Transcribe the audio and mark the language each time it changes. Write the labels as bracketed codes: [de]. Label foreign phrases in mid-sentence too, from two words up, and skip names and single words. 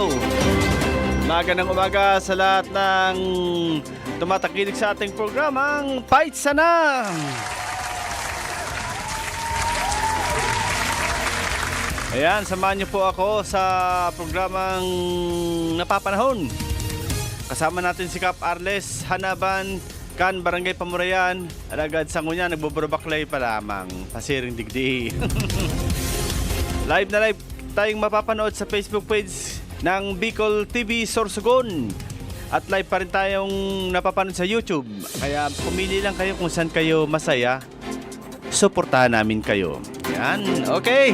[tl] Magandang umaga sa lahat ng tumatakinig sa ating programang Fight Sana. Ayan, samahan niyo po ako sa programang Napapanahon. [bik] Kasama natin si Kap Arles, Hanaban, Kan, Barangay Pamurayan, Alagad Sangunya, nagbuburubaklay pa lamang, pasiring digdi. [tl] Live na live tayong mapapanood sa [en] Facebook page [tl] ng Bicol TV Sorsogon. At live pa rin tayong napapanood sa YouTube. Kaya pumili lang kayo kung saan kayo masaya. Suportahan namin kayo. Yan, okay.